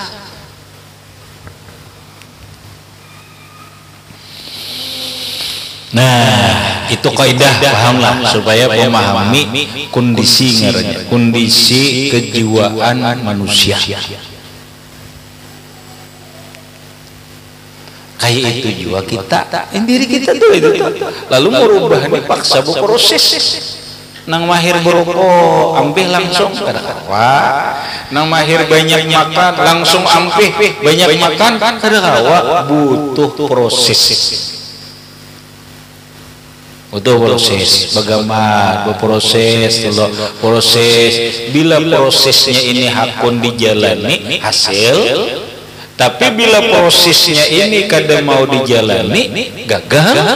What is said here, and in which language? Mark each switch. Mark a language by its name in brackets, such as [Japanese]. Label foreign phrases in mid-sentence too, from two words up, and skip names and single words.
[Indonesian] Nah, itu kaidah pahamlah supaya memahami kondisi ngarannya, kondisi kejiwaan manusia. Kayak itu jiwa kita, diri kita tuh itu. Lalu merubah dipaksa berproses. [Banjar] Nang mahir berokok ampih langsung kada kawa nang mahir banyak makan langsung ampih banyak makan kada kawa butuh proses bagaimana berproses bila prosesnya ini hakun dijalani hasil tapi bila prosesnya ini kada mau dijalani gagal.